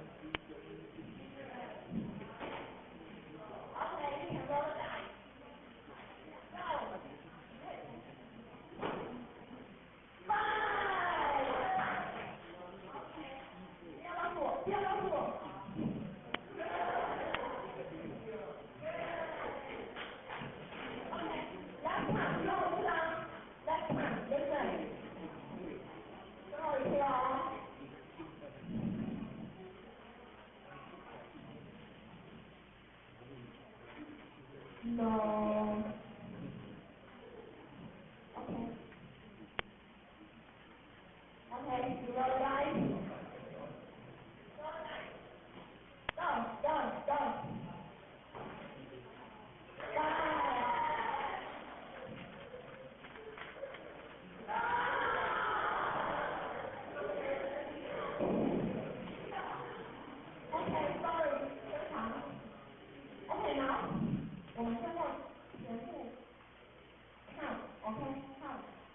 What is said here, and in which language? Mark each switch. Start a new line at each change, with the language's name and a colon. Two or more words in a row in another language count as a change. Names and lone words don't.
English: Okay, you can roll the dice. Go. 5.
Chinese: 不要告诉我，不要告诉我。
English: Okay, last time,
Chinese: 最后一次啊 ，
English: last time, listen.
Chinese: 最后一次哦。No.
English: Okay. Okay, you roll the dice. Roll the dice. Go, go, go. 5. Okay, sorry, 非常。Okay, now
Chinese: 我们现在全部
English: count, OK, count.